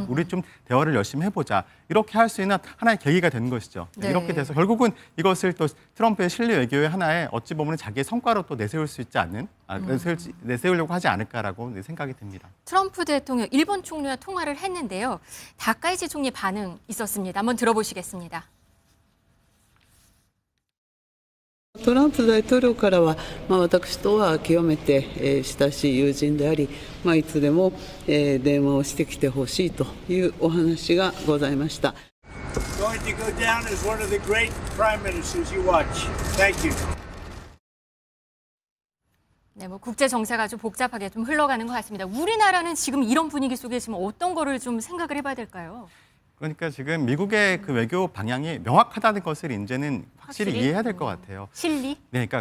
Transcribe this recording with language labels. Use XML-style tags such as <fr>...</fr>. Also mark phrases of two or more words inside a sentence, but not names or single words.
<ko>우리 좀 대화를 열심히 해보자. 이렇게 할 수 있는 하나의 계기가 되는 것이죠. 네. 이렇게 돼서 결국은 이것을 또 트럼프의 실리 외교의 하나의 어찌 보면 자기의 성과로 또 내세울 수 있지 않는 내세우려고 하지 않을까라고 생각이 듭니다. 트럼프 대통령 일본 총리와 통화를 했는데요. 다카이치 총리 반응 있었습니다. 한번 들어보시겠습니다.</ko> <ja>トランプ大統領からは、私とは極めて、親しい友人であり、いつでも、電話をしてきてほしいというお話がございました。</ja> <en>Going to go down as one of the great prime ministers you watch. Thank you.</en> <ko>네, 국제 정세가 아주 복잡하게 좀 흘러가는 것 같습니다. 우리나라는 지금 이런 분위기 속에 지금 어떤 거를 좀 생각을 해봐야 될까요? 그러니까 지금 미국의 그 외교 방향이 명확하다는 것을 이제는 확실히 이해해야 될 것 같아요. 실리? 네, 그러니까</ko>